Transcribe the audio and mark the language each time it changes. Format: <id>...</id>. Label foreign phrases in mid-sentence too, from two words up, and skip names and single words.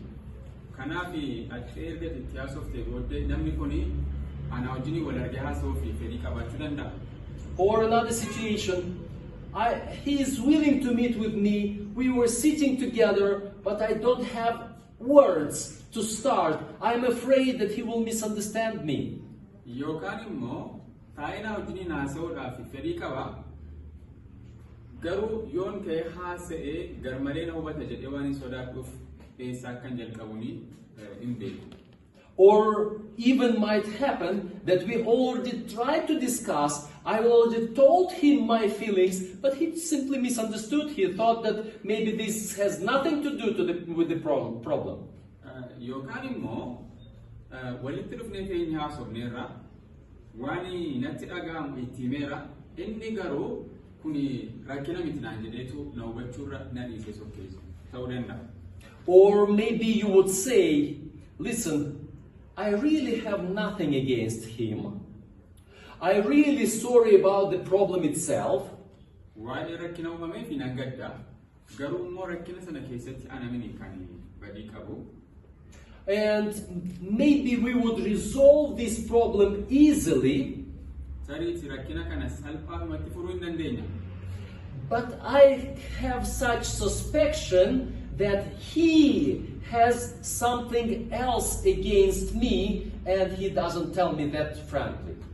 <om>Kanaaf achi erga itti haasofte booddee namni kun ana wajjin wal argee haasa'uuf fedhii qabaachuu danda'a.</om> <en>Or another situation, he is willing to meet with me. We were sitting together, but I don't have words to start. I'm afraid that he will misunderstand me.</en> <om>Yookaan immoo taa'inaa wajjiniin haasa'uudhaaf fedhii qaba. Garuu yoon ka'ee haasa'ee garmalee na hubata jedhee waan hin sodaadhuuf eessaa akkan jalqabuuni hin beeku.</om> <en>Or even might happen that we already tried to discuss, I already told him my feelings, but he simply misunderstood. He thought that maybe this has nothing to do with the problem.</en> <om>Yookaan immoo walitti dhufnee keenya haasofneerra waan natti dhaga'amu itti himeera inni garuu kuni rakkina miti naan jedheetu na hubachuurra na dhiise sokkeessu ta'uu danda'a.</om> <en>Or maybe you would say, listen, I really have nothing against him. I'm really sorry about the problem itself.</en> <om>Waa'ee rakkina uumameef hin gadda garuu immoo rakkina sana keessatti ana mini kan badii qabu.</om> <en>And maybe we would resolve this problem easily. But I have such suspicion that he has something else against me and he doesn't tell me that frankly.</en>